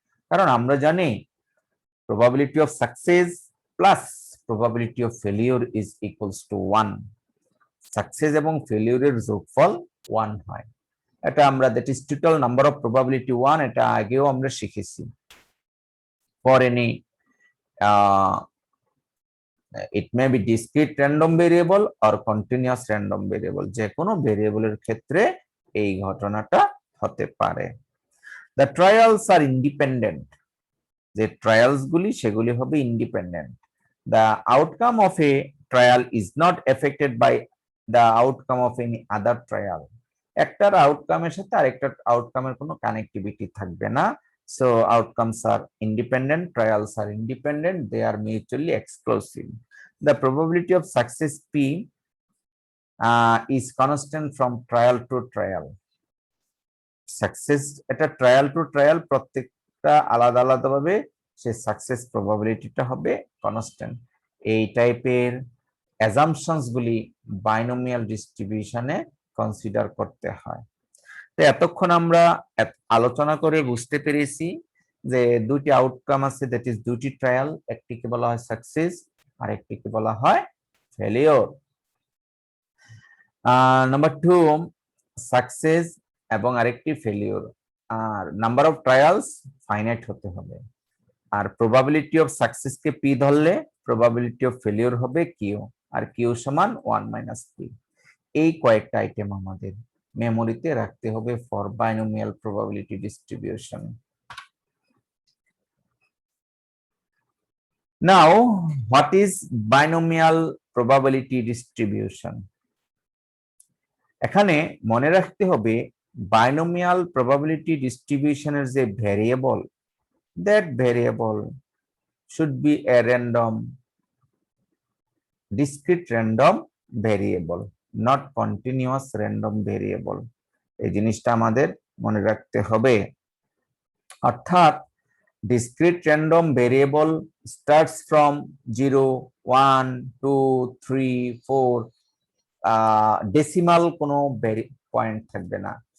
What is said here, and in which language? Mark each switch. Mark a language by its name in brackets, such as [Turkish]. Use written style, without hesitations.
[Bangla] কারণ আমরা জানি [English] probability of success plus probability of failure is equals to 1। [Bangla] Success এবং ফেলিউরের যোগফল 1 হয়। এটা আমরা, [English] that is total number of probability 1, [Bangla] এটা আগেও আমরা শিখেছি। [English] For any it may be discrete random variable or continuous random variable, [Bangla] যে কোনো ভেরিয়েবলের ক্ষেত্রে এই ঘটনাটা হতে পারে। [English] the trials are independent, [Bangla] যে ট্রায়ালস গুলি সেগুলি হবে independent. [English] The outcome of a trial is not affected by the outcome of any other trial. [Bangla] একটার আউটকামের সাথে আরেকটার আউটকামের কোনো কানেক্টিভিটি থাকবে না। [English] So outcomes are independent, trials are independent, they are mutually exclusive. The probability of success P is constant from trial to trial. [Bangla] Success এটা [English] trial to trial [Bangla] প্রত্যেকটা আলাদা আলাদা ভাবে সে সাকসেস প্রবাবিলিটিটা হবে কনস্ট্যান্ট। এই টাইপের অ্যাজাম্পশনস গুলি বাইনোমিয়াল ডিস্ট্রিবিউশনে কনসিডার করতে হয়। তো এতক্ষণ আমরা আলোচনা করে বুঝতে পেরেছি যে দুটি আউটকাম আছে, দ্যাট ইজ দুটি ট্রায়াল, একটিকে বলা হয় সাকসেস আর একটিকে বলা হয় ফেলিওর। নাম্বার 2 সাকসেস এবং আরেকটি failure, আর number of trials finite হতে হবে। আর probability of success K P ধরলে প্রবাবিলিটি অফ ফেলিওর হবে কিউ, আর কিউ সমান 1 মাইনাস পি। এই কয়েকটা আইটেম আমাদের মেমোরিতে রাখতে হবে for binomial probability distribution. [English] Now, what is binomial probability distribution? [Bangla] এখানে মনে রাখতে হবে [English] binomial probability distribution [Bangla] এর যে variable, [English] that variable should be a random, discrete random variable, not continuous random variable. [Bangla] এই জিনিসটা আমাদের মনে রাখতে হবে। [English] অর্থাৎ discrete random variable starts from 0, 1, 2, 3, 4, [Bangla] decimal কোনো পয়েন্ট থাকবে না।